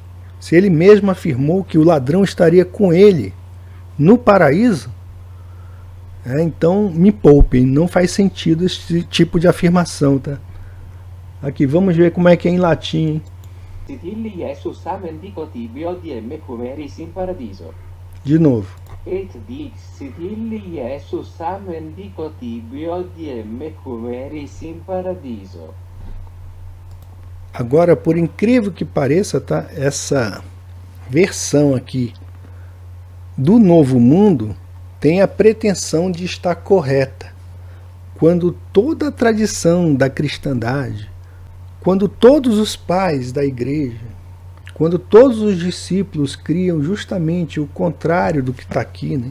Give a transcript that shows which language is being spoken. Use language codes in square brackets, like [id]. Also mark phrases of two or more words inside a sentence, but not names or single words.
[pt] Se ele mesmo afirmou que o ladrão estaria com ele no paraíso, então me poupem, não faz sentido esse tipo de afirmação, tá? Aqui, vamos ver como é que é em latim, hein? De novo. [la] Et dixit illi Jesus amen dico tibi odie mecum eris in paradiso. [pt] Agora, por incrível que pareça, tá? Essa versão aqui do Novo Mundo tem a pretensão de estar correta, quando toda a tradição da cristandade, quando todos os pais da igreja, quando todos os discípulos criam justamente o contrário do que está aqui, né?